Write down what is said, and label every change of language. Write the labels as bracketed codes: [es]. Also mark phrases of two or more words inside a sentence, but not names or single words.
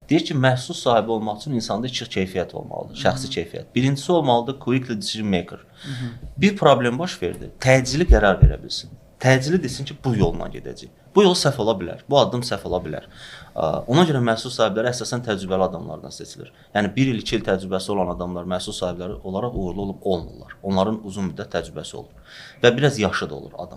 [az] Deyir ki, məhsul sahibi olmaq üçün insanda iki keyfiyyət olmalıdır, şəxsi keyfiyyət. Birincisi olmalıdır [en] quickly decision maker. [az] Bir problem baş verdi, təcili qərar verə bilsin. Təcili desin ki, bu yolla gedəcək. Bu yol səhv ola bilər, bu addım səhv ola bilər. Ona görə məhsul sahibləri əsasən təcrübəli adamlardan seçilir. Yəni 1 il, 2 il təcrübəsi olan adamlar məhsul sahibləri olaraq uğurlu olub olmurlar. Onların uzun müddət təcrübəsi olur və biraz yaşı da olur adam.